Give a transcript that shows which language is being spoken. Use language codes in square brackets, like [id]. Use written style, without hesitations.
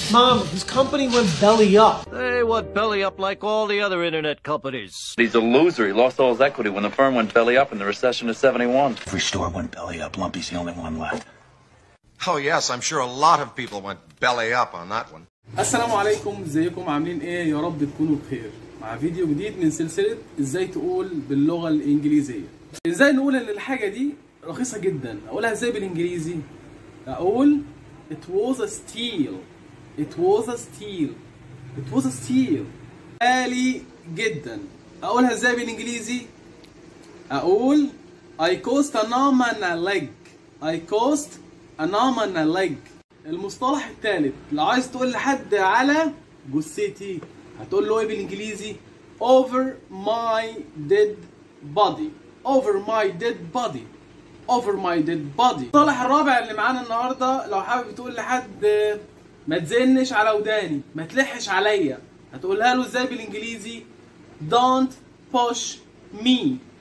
[en] Mom, his company went belly up. They went belly up like all the other internet companies. He's a loser. He lost all his equity when the firm went belly up in the recession of 71. Every store went belly up. Lumpy's the only one left. Oh, yes, I'm sure a lot of people went belly up on that one. [ar] السلام عليكم، ازيكم عاملين ايه؟ يا رب تكونوا بخير. مع فيديو جديد من سلسلة ازاي تقول باللغة الانجليزية. ازاي نقول ان الحاجة دي رخيصة جدا؟ اقولها ازاي بالانجليزي؟ اقول [en] it was a steal. It was a steal. It was a steal. [ar] غالي جدا. اقولها ازاي بالانجليزي؟ اقول [en] I cost an arm and a leg. I cost an arm and a leg. [ar] المصطلح الثالث، لو عايز تقول لحد على جثتي هتقول له ايه بالانجليزي؟ [en] over my dead body. over my dead body. over my dead body. [ar] المصطلح الرابع اللي معانا النهارده، لو حابب تقول لحد ما تزنش على وداني، ما تلحش عليا، هتقولها له ازاي بالانجليزي؟ [en] don't push me.